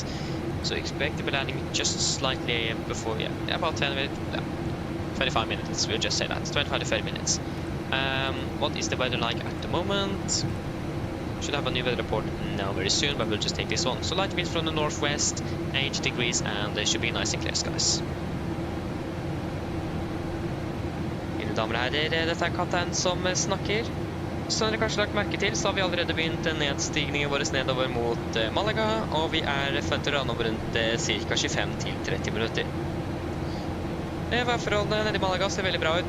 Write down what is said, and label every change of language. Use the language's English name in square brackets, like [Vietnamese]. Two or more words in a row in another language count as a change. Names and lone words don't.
[English] So expect to be landing just slightly before, yeah, about 10 minutes, 25 minutes, we'll just say that, 25 to 30 minutes. What is the weather like at the moment? Should have a new weather report now very soon, but we'll just take this one. So light wind from the northwest, 8 degrees, and they should be nice and clear skies. [Norwegian] Mine damer og herrer, dette er kaptein som snakker. Som dere kanskje lagt merke til, så har vi allerede begynt nedstigningen vår nedover mot Malaga, og vi forventer å rande om rundt ca. 25-30 minutter. Værforholdene nede i Malaga ser veldig bra ut.